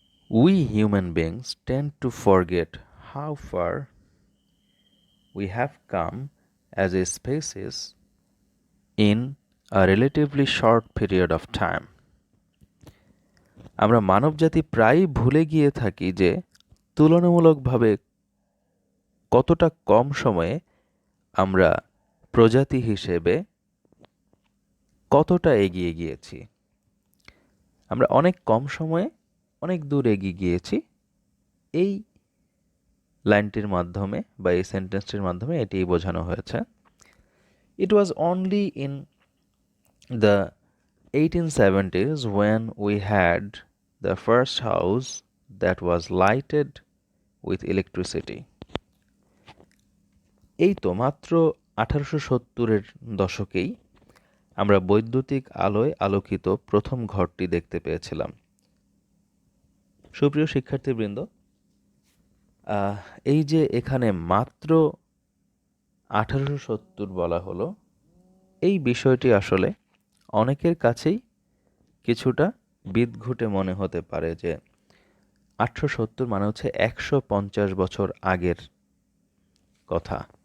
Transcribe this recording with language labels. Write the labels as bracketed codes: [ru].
[en] We human beings tend to forget how far we have come as a species in a relatively short period of time. [bn] আমরা মানবজাতি প্রায়ই ভুলে গিয়ে থাকি যে তুলনামূলকভাবে কতটা কম সময়ে আমরা প্রজাতি হিসেবে কতটা এগিয়ে গিয়েছি। আমরা অনেক কম সময়ে অনেক দূর এগিয়ে গিয়েছি। এই লাইনটির মাধ্যমে বা এই সেন্টেন্সটির মাধ্যমে এটিই বোঝানো হয়েছে। [en] It was only in the 1870s when we had the first house that was lighted with electricity. [bn] এই তো মাত্র 1870-এর দশকেই আমরা বৈদ্যুতিক আলোয় আলোকিত প্রথম ঘরটি দেখতে পেয়েছিলাম। সুপ্রিয় শিক্ষার্থীবৃন্দ, এই যে এখানে মাত্র 1870 বলা হলো, এই বিষয়টি আসলে অনেকের কাছেই কিছুটা বিদঘুটে মনে হতে পারে যে 1870 মানে হচ্ছে 150 বছর আগের কথা।